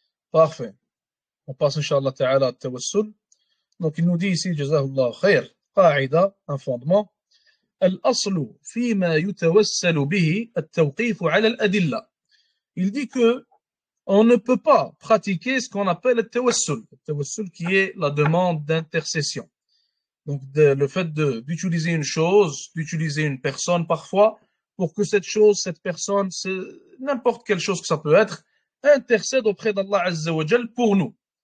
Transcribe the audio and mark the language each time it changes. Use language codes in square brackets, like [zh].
[fr] Parfait. On passe, Inch'Allah Ta'ala, à tawassul. Donc, il nous dit ici, Jazahullah khair, قاعدة, un fondement. [ar] الأصل فيما يتوسل به التوقيف على الأدلة. [fr] Il dit que on ne peut pas pratiquer ce qu'on appelle le tawassul. Le tawassul qui est la demande d'intercession. Donc, le fait d'utiliser une chose, d'utiliser une personne parfois, pour que cette chose, cette personne, n'importe quelle chose que ça peut être, intercède auprès d'Allah Azza wa Jal pour nous.